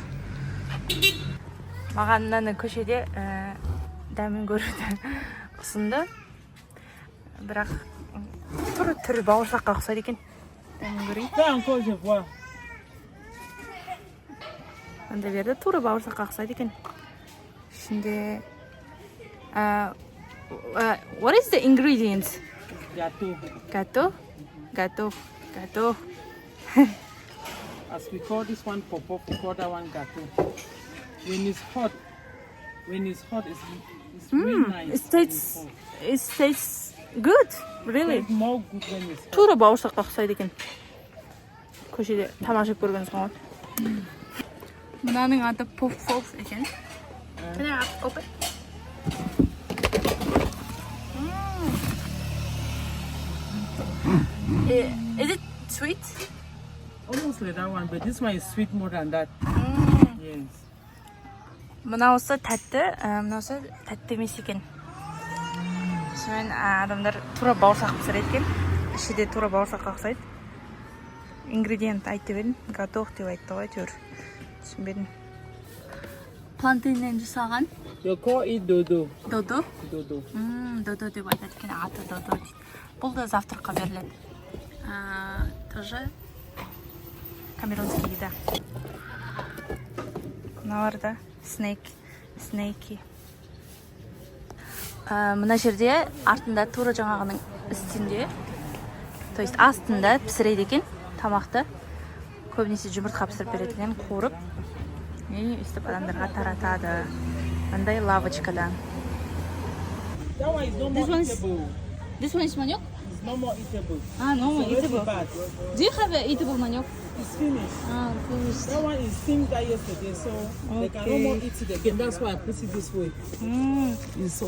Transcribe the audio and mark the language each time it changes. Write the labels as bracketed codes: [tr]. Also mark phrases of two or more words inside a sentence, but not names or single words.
[kk] Маған мынаны көшеде дәмін көруді ұсынды. Бірақ түрі бауырсаққа ұқсайды екен. Дәмін көрейін. Анда берді, туры бауырсаққа ұқсайды екен. [en] Ішінде what is the ingredients? Gato. As we call this one pop, we call that one gato. When it's hot, it's really nice. It tastes good, really. It's more good when it's hot. [kk] Тура бауырсаққа ұқсайды екен. Көшеде тамақ жеп көргенсіз ғой. Мынаның аты puff екен. [en] Can I open? Is it sweet? Almost like that one, but this one is sweet more than that. Yes. [kk] Мынауысы тәтті, мынауысы тәтті емес екен. Сонымен адамдар тура бауырсақ пісіреді екен. Іші де тура бауырсаққа ұқсайды. Ингредиент айтып едім, готов деп айтты ғой, әйтеуір. Түсінбедім. Плантейннен жасалған. [en] You call it dodo. Dodo? Dodo. [kk] Dodo деп айтады екен, аты dodo дейді. Бұл да завтракқа беріледі. [ru] Тоже камерунский еда. [kk] Мыналар да снейки. Мына жерде артында тура жаңағының үстінде, [ru] то есть [kk] астында пісіреді екен тамақты. Көбінесе жұмыртқа пісіріп беретінен қуырып, өстіп адамдарға таратады. Андай лавочкадан. [en] This one is manioc? It's no more eatable. No more eatable. Bad. Do you have eatable manioc? It's finished. Finished. That one is steamed yesterday, so they can no more eat it again. That's why I put it this way. It's so